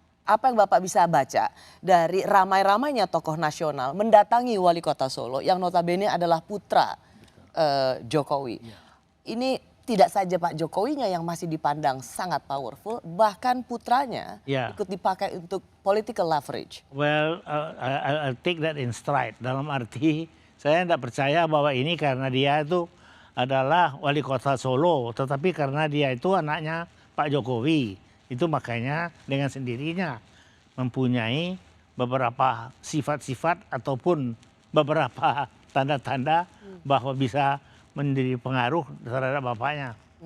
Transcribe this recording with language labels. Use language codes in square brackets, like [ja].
[id] Apa yang Bapak bisa baca dari ramai-ramainya tokoh nasional mendatangi wali kota Solo yang notabene adalah putra Jokowi. Ini tidak saja Pak Jokowinya yang masih dipandang sangat powerful, bahkan putranya ikut dipakai untuk [en] political leverage. Well, I'll take that in stride. [id] Dalam arti saya tidak percaya bahwa ini karena dia itu adalah wali kota Solo, tetapi karena dia itu anaknya Pak Jokowi. Itu makanya dengan sendirinya mempunyai beberapa sifat-sifat ataupun beberapa tanda-tanda bahwa bisa menjadi pengaruh terhadap bapaknya.